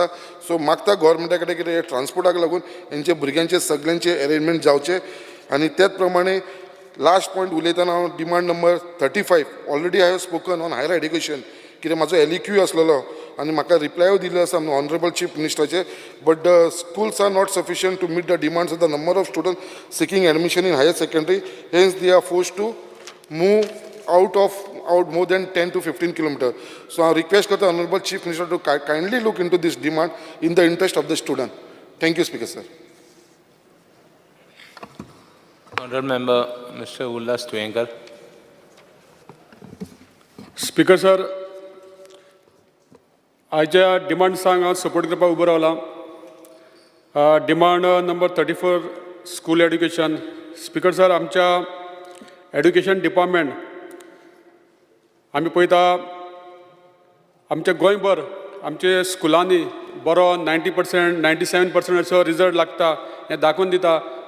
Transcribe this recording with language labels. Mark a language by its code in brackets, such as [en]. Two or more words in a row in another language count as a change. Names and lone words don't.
[kok] सो मागता गव्हर्मेंटा कडेन कितें हे ट्रान्सपोर्टाक लागून हेंचे भुरग्यांचे सगळ्यांचे अरेंजमेंट जावचे. आनी त्याच प्रमाणे [en] last point [kok] उलयतना हांव [en] demand number 35 already I have spoken on higher education [kok] कित्याक म्हाजो LEQ आसलेलो आनी म्हाका रिप्लाय दिल्लो आसा [en] honorable chief [kok] मिनिस्टराचे. [en] but the schools are not sufficient to meet the demands of the number of student seeking admission in higher secondary. hence they are forced to move out more than 10 to 15 kilometers. So I request the Honorable Chief Minister to kindly look into this demand in the interest of the student. Thank you, Speaker Sir. Honorable Member Mr. Ullas Tuenkar. Speaker Sir, [kok] आयच्या डिमांड्सांक हांव सपोर्ट करपाक उबो रावला. [en] demand number 34 school education. speaker sir, [kok] आमच्या [en] education department [kok] आमी पळयता आमच्या गोंयभर आमचे स्कुलांनी बरो 90%, 97% असो रिजल्ट लागता हें दाखोवन दिता.